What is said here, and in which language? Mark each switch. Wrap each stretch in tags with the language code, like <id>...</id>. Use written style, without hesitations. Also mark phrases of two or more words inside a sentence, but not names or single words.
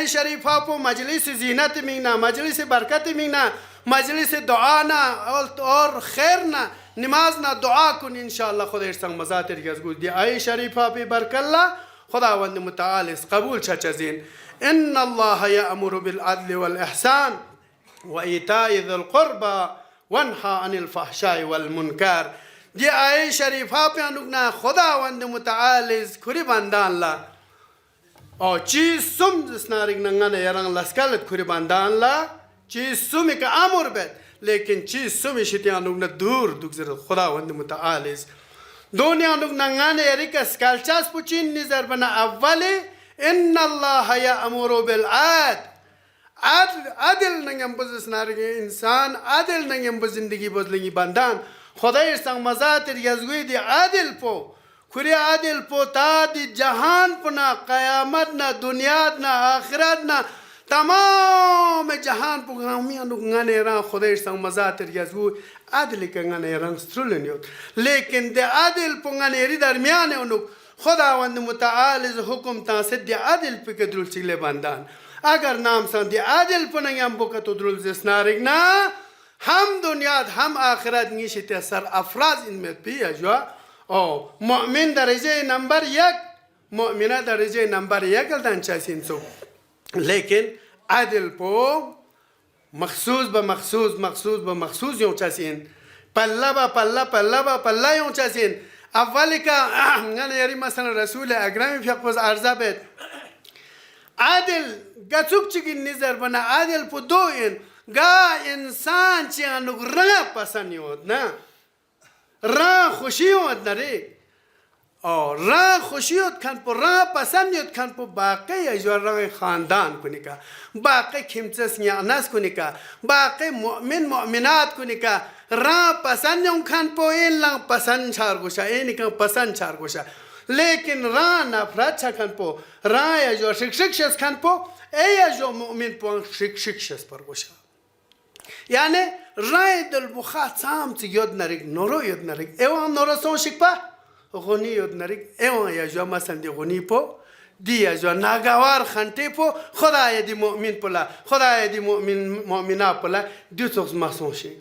<bft>شریفه پو مجلس زینت مینا مجلس برکت مینا مجلس دعا نا اور خیر نا نماز نا دعا کن انشاءالله خدا ارسان مزاتر گزگو دی آیه شریفه پی برکالله خداوند متعال قبول چچزین</bft> <ar>ان الله یأمر بالعدل والاحسان وایتاء ذی القربى وانهى عن الفحشاء والمنکر</ar> <bft>دی آیه شریفه پی انوگنا خداوند متعال کری بندان لا چیز سم جسنارک نگان یران لسکالت کری بندان لا چیز سومی که امر بد لیکن چیز سومی شتیان نوگ دور دوگزر خداوند متعال دنیا نوگ نگان یریک اسکالچاس پوچین نظر بنا اولی</bft> <ar>ان الله یأمر بالعدل</ar> <bft>عدل نگم بزرس نارگ انسان عدل نگم بزندگی بدلنگی بندان خدا ارسان مزاتر یزگوی دی عدل پو کری عدل پو تا دی جهان پنا قیامت نا دنیا نا آخرت نا تمام جهان پو غامیانو غانه ران خدا ارسان مزاتر یزگو عدل که غانه ران سترولنیوت لیکن دی عدل پو غانه ری درمیان اونو خداوند متعال حکم تاسد دی عدل پی که درول چگله بندان اگر نام سان دی عدل پو نگم بو تو درول زسنارگ نا هم دنیا هم آخرت نیشتی سر افراز این مت پی اجوا مؤمن درجه نمبر یک مؤمنه درجه نمبر یک الدان چاسین سو لیکن عدل پو مخصوص به مخصوص یوں چاسین پلا یوں چاسین اولی که یعنی یاری مثلا رسول اکرم فیقوز ارزا بید عدل گچوک چگین نظر بنا عدل پو دو این گا انسان چی انوگ رنگ پسند یود نا رنگ خوشی یود نره رنگ خوشیت کن پو رنگ پسندیت کن پو باقی اجوار رنگ خاندان کنی که باقی کمچس نیانس کنی که باقی مؤمنات کنی که رنگ پسندیون کن پو این لنگ پسند چار گوشا اینی کن پسند چار گوشا لیکن رنگ نفرت چا کن پو رنگ اجوار شک شس کن پو ای اجوار مؤمن پو شک شس پر گوشا یعنی رنگ دل بخواه سامت یاد نرگ نورو یاد نرگ ایوان نورو سون شک پا غنی یاد نرگ ایوان یا جو مثلا دی غنی پو دی یا جو ناگوار خانته پو خدای دی مؤمن پلا خدای دی مؤمنا پلا دی سوز مسون شی</bft>